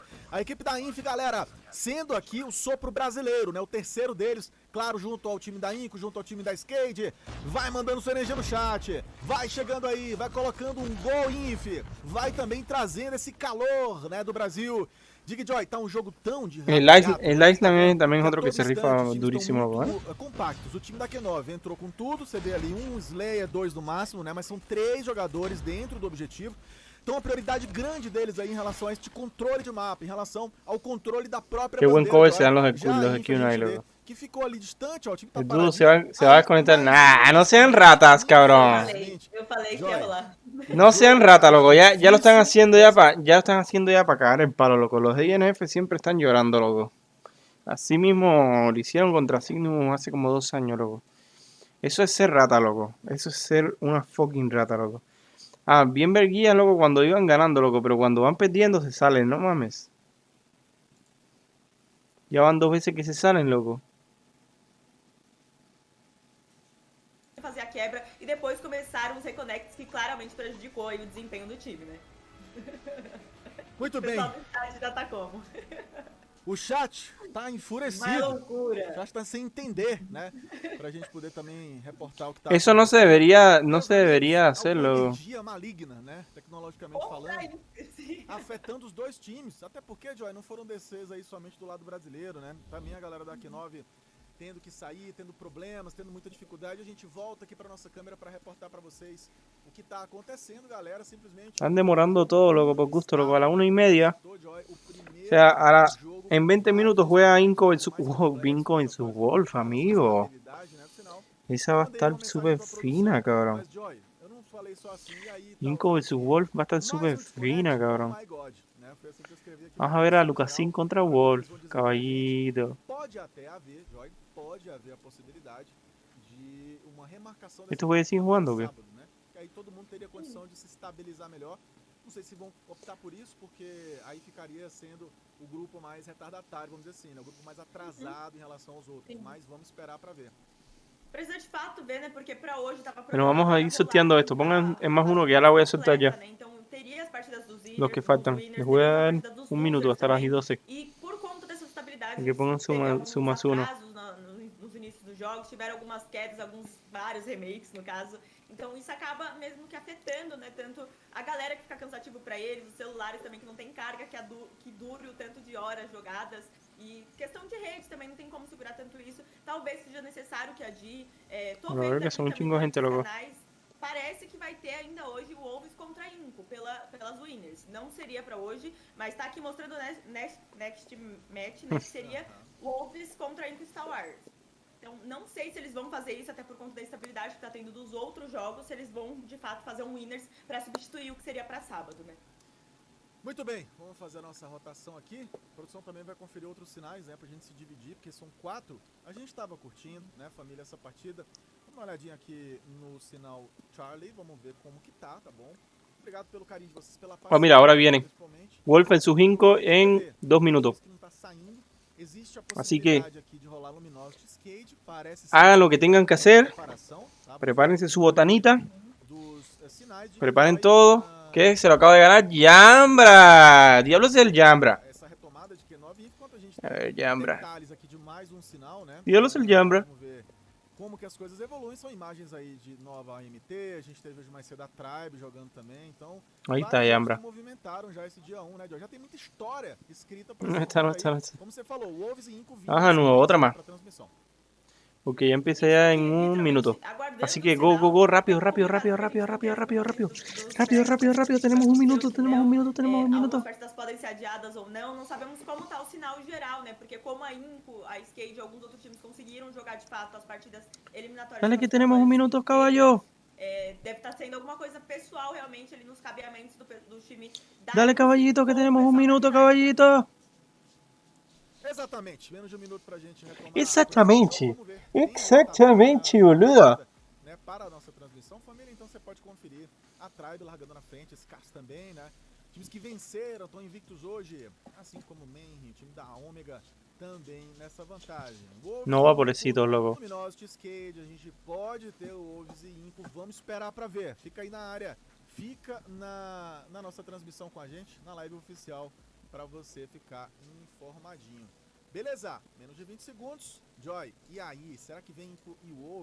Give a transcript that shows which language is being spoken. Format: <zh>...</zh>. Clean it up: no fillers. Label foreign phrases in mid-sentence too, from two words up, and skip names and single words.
<pt>A equipe da Inf, galera, sendo aqui o sopro brasileiro, né? O terceiro deles, claro, junto ao time da Inco, junto ao time da Skate. Vai mandando sua energia no chat, vai chegando aí, vai colocando um gol Inf, vai também trazendo esse calor, né, do Brasil. Diga, Joy, tá um jogo tão de</pt> <es>El Ice también es otro que se rifa durísimo, loco, ¿eh?</es> <pt>compactos. O time da Q9 entrou com tudo, você vê ali um Slayer, 2 no máximo, né? Mas são 3 jogadores dentro do objetivo. Então a prioridade grande deles aí em relação a este controle de mapa, em relação ao controle da própria</pt> <es>Qué buen</es> <pt>bandeira,</pt> <es>cover</es> <pt>Joy.</pt> <es>se dan los</es> <pt>Já Q1 a Inf, a</pt> <es>ahí,</es> <pt>gente vê</pt> <es>loco.</es> <pt>que ficou ali distante, ó, o time tá</pt> <es>El Dudo se</es> <pt>paradinho.</pt> <es>va a desconectar. Nah, no sean ratas, cabrón.</es> <pt>Eu falei que ia rolar.</pt> <es>No sean ratas, loco. Ya lo están haciendo ya para cagar el palo, loco. Los DNF siempre están llorando, loco. Así mismo lo hicieron contra Signum hace como 2 años, loco. Eso es ser rata, loco. Eso es ser una fucking rata, loco. Ah, bien verguías, loco, cuando iban ganando, loco. Pero cuando van perdiendo se salen, no mames. Ya van 2 veces que se salen, loco.</es> <pt>Fazer a quebra e depois começaram os reconnects que claramente prejudicou aí o desempenho do time, né? Muito bem. O pessoal do chat já tá como? O chat tá enfurecido. Uma loucura. O chat tá sem entender, né? Pra gente poder também reportar o que tá</pt> <es>Eso no se debería hacerlo.</es> <pt>energia maligna, né? Tecnologicamente falando. Afetando os dois times. Até porque, Joy, não foram DCs aí somente do lado brasileiro, né? Também a galera da Q9 tendo que sair, tendo problemas, tendo muita dificuldade. A gente volta aqui pra nossa câmera pra reportar pra vocês o que tá acontecendo, galera. Simplesmente...</pt> <es>Están demorando todo, loco, por gusto, loco. A las 1:30. O sea, ahora en 20 minutos juega Inco versus Wolf, amigo. Esa va a estar súper fina, cabrón. Inco versus Wolf va a estar súper fina, cabrón. Vamos a ver a Lucasín contra Wolf, caballito.</es> <pt>Pode até haver, Joy, pode haver a possibilidade de uma remarcação</pt> <es>¿Estos güeyes siguen jugando o qué?</es> <pt>sábado, né? Que aí todo mundo teria condição de se estabilizar melhor. Não sei se vão optar por isso, porque aí ficaria sendo o grupo mais retardatário, vamos dizer assim, né? O grupo mais atrasado em relação aos outros. Mas vamos esperar para ver. Precisa de fato ver, né? Porque pra hoje tava</pt> <es>Pero vamos a ir sorteando esto. Pongan en más uno que ya la voy a soltar ya.</es> <pt>Então teria as partidas dos winners,</pt> <es>Los que faltan. Les voy a dar un minuto hasta las 12.</es> <pt>E por conta dessa estabilidade,</pt> <es>Que pongan su más uno.</es> <pt>nos inícios dos jogos, tiveram algumas quedas, vários remakes no caso. Então isso acaba mesmo que afetando, né, tanto a galera que fica cansativo para eles, os celulares também que não tem carga que dure o tanto de horas jogadas. E questão de rede também não tem como segurar tanto isso. Talvez seja necessário que a Di... tô vendo</pt> <es>que son un chingo de gente, loco.</es> <pt>Parece que vai ter ainda hoje o Wolves contra a Inco pelas winners. Não seria pra hoje, mas tá aqui mostrando o</pt> <en>next match,</en> <pt>né, que seria Wolves contra a Inco Star Wars. Então, não sei se eles vão fazer isso, até por conta da estabilidade que tá tendo dos outros jogos, se eles vão, de fato, fazer um winners pra substituir o que seria pra sábado, né? Muito bem, vamos fazer a nossa rotação aqui. A produção também vai conferir outros sinais, né, pra gente se dividir, porque são 4. A gente tava curtindo, né, família, essa partida. Vamos dar uma olhadinha aqui no sinal Charlie, vamos ver como que tá bom? Obrigado pelo carinho de vocês, pela partida.</pt> <es>Oh, mira, ahora vienen. Wolf en su Inco en 2 minutos. Así que hagan lo que tengan que hacer. Prepárense su botanita. Preparen todo. ¿Qué? Se lo acaba de ganar Jambra. Diablos del Jambra. A ver, Jambra. Diablos el Jambra.</es> <pt>como que as coisas evoluem. São imagens aí de nova AMT, a gente teve hoje mais cedo a Tribe jogando também, então</pt> <es>Ahí está,</es> <pt>vários jogos</pt> <es>Yambra.</es> <pt>que movimentaram já esse dia 1, né, Joy? Já tem muita história escrita pra</pt> <es>No</es> <pt>esse</pt> <es>está, no</es> <pt>jogo</pt> <es>está,</es> <pt>aí.</pt> <es>no está.</es> <pt>Como você falou, Wolves e Inco</pt> <es>Ajá, no, otra más.</es> <pt>pra transmissão.</pt> <es>Porque ya empieza ya en un minuto. Así que</es> <en>go, go, go,</en> <es>rápido, rápido, rápido, rápido, rápido, rápido, rápido. Rápido, rápido, rápido. Tenemos un minuto, tenemos un minuto, tenemos un minuto.</es> <pt>Algumas partidas podem ser adiadas ou não sabemos como tá o sinal geral, né? Porque como a Inco, a Skate e alguns outros times conseguiram jogar de fato as partidas eliminatórias.</pt> <es>Dale que tenemos un minuto, caballo.</es> <pt>Deve estar sendo alguma coisa pessoal realmente ali nos cabeamentos do time.</pt> <es>Dale, caballito, que tenemos un minuto, caballito.</es> <pt>Exatamente, menos de um minuto pra gente retomar.</pt> <es>Exactamente. Exactamente, boludo.</es> <pt>Né, para a nossa transmissão, família, então você pode conferir a Tribe largando na frente, esse Cars também, né? Times que venceram, estão invictos hoje, assim como o Mayhem, o time da Ômega também nessa vantagem.</pt> <es>No va pobrecito, loco.</es> <pt>Luminosos, Skate, a gente pode ter o Wolves e Inco, vamos esperar pra ver. Fica aí na área, fica na nossa transmissão com a gente, na live oficial, pra você ficar informadinho. Beleza, menos de 20 segundos. Joy,</pt> <es>y ahí,</es> <pt>será que vem Inco y Wolves?</pt>